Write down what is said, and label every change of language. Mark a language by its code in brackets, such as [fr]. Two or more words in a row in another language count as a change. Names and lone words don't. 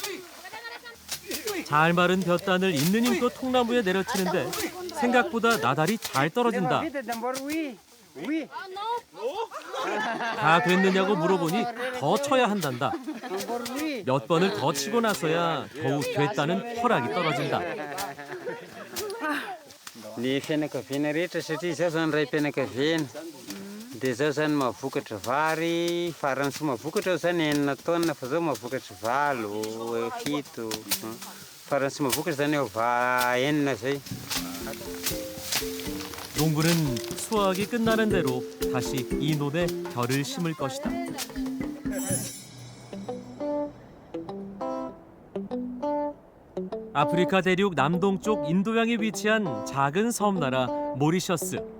[ko] 잘 마른 벼단을 있는 힘껏 통나무에 내려치는데 생각보다 나달이 잘 떨어진다. 다 됐느냐고 물어보니 더 쳐야 한단다. 몇 번을 더 치고 나서야 겨우 됐다는 허락이 떨어진다. [mg] Ny fianakaviana rehetra satria izaho zany ray mpianakaviana. Dia izaho zany mahavokatra vary, farany sy mahavokatra zany 9 taona fa zao mahavokatra 7, 7. Farany sy mahavokatra zany eo 9 zay. [ko] 농부는 수확이 끝나는 대로 다시 이 논에 벼를 심을 것이다. 아프리카 대륙 남동쪽 인도양에 위치한 작은 섬나라 모리셔스.